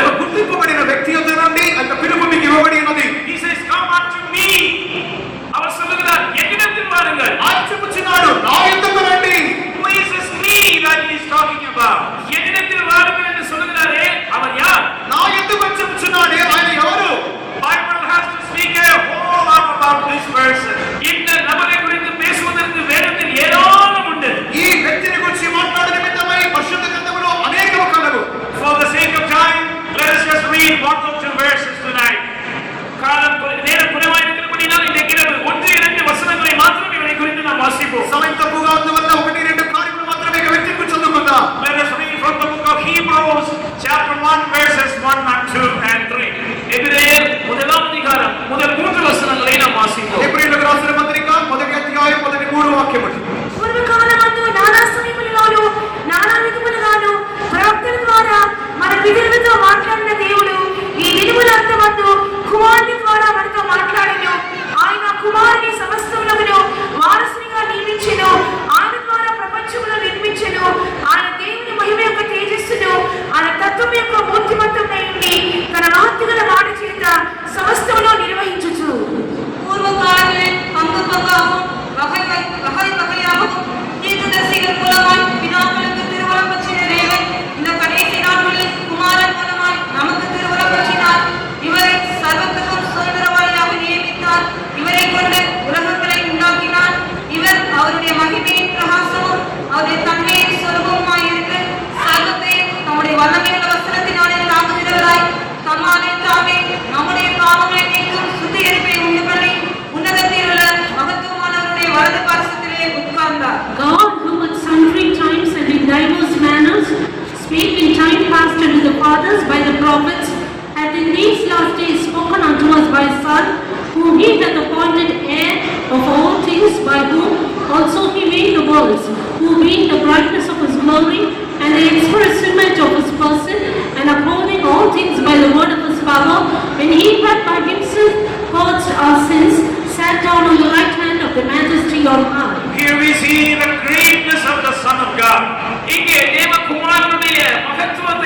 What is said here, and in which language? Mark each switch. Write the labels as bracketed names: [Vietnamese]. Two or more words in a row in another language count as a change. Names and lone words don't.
[Telugu] ఒక గుర్తింపబడిన వ్యక్తి యొద్ద నుండి ఆ పిలుపు మీకు ఇవ్వబడి ఉన్నది. [English] He says, come unto me. [Tamil] அவர் சொல்லுகிறார், என்னிடத்தில் வாருங்கள். [Telugu] ఆయన చెప్పుచున్నాడు, నా యొద్దకు రండి. [English] Who is this me that he is talking about? [Tamil] என்னிடத்தில் வாருங்கள் என்று சொல்லுகிறாரே, அவர் யார்? [Telugu] నా యొద్దకు వచ్చి చెప్పుచున్నాడే ఆయన ఎవరు? [English] Bible has to speak a whole lot about this person. [Tamil] இந்த நபரை குறித்து பேசுவதற்கு வேதத்தில் ஏராளம் உண்டு. [Telugu] ఈ వ్యక్తిని గురించి మాట్లాడే నిమిత్తమై పరిశుద్ధ గ్రంథములో అనేకము కలవు. [English] For the sake of time, let us just read one or two verses tonight. [Tamil] நேரம் குறைவாக இருக்கிறபடினால் இன்றைக்கு 1-2 வசனங்களை மாத்திரம் இவரை குறித்து நாம் வாசிப்போம். [Telugu] సమయం తక్కువగా ఉన్నందువల్ల 1-2 కార్యములు మాత్రమే ఈ వ్యక్తి గురించి చదువుకుందాం. [English] Let us read from the book of Hebrews, chapter 1, verses 1 and 2 and 3. [Tamil] எபிரேயர் 1-ம் அதிகாரம் முதல் 3 வசனங்களை நாம் வாசிப்போம். [Telugu] హెబ్రీయులకు రాసిన పత్రిక 1వ అధ్యాయం మొదటి 3 వాక్యములు. పూర్వకాలమందు నానా సమయములలోను నానా విధములుగాను ప్రవక్తల ద్వారా మన పితరులతో మాట్లాడిన దేవుడు ఈ దినములంతమందు కుమారుని ద్వారా మనతో మాట్లాడెను. ఆయన కుమారుని సమస్తములను వారసునిగా నియమించెను. ఆయన ద్వారా ప్రపంచమును నిర్మించెను. ఆయన దేవుని మహిమ యొక్క తేజస్సును, ఆయన తత్వం యొక్క మూర్తిమంతమై ఉండి తన మహత్తుగల మాట చేత సమస్తమును నిర్వహించుచు [Tamil] பூர்வ காலங்களில் பங்கு பங்காகவும் வகை வகையாகவும் தீர்க்கதரிசிகள் மூலமாய் பிதாக்களுக்கு திருவுளம் பற்றின தேவன் இந்த கடைசி நாட்களில் குமாரன் மூலமாய் நமக்கு திருவுளம் பற்றினார். இவரை சர்வத்துக்கும் சுதந்திரவாளியாக நியமித்தார். இவரை கொண்டு உலகங்களை உண்டாக்கினார். இவர் அவருடைய மகிமையின் பிரகாசமும் அவருடைய தன்மையின் சொரூபமாய் இருக்கு. சர்வத்தையும் நம்முடைய வல்லமையுள்ள வசனத்தினாலே தாங்குகிறவராய் தம்மாலே தாமே நம்முடைய பாவங்களை நீக்கும் சுத்திகரிப்பை உண்டு பண்ணி உன்னதத்தில் உள்ள மகத்துவமானவருடைய வலது பாரசத்திலே உட்கார்ந்தார். [English] God, who at sundry times and in diverse manners spake in time past unto the fathers by the prophets, hath in these last days spoken unto us by His Son, whom He hath appointed heir of all things, by whom also He made the worlds, who being the brightness of His glory and the express image of His person, and upholding all things by the word of His power, when He had by Himself purged our sins, sat down on the right hand of the Majesty on high. Here we see the greatness of the Son of God. [Tamil] இங்கே தேவகுமாரனுடைய மகத்துவ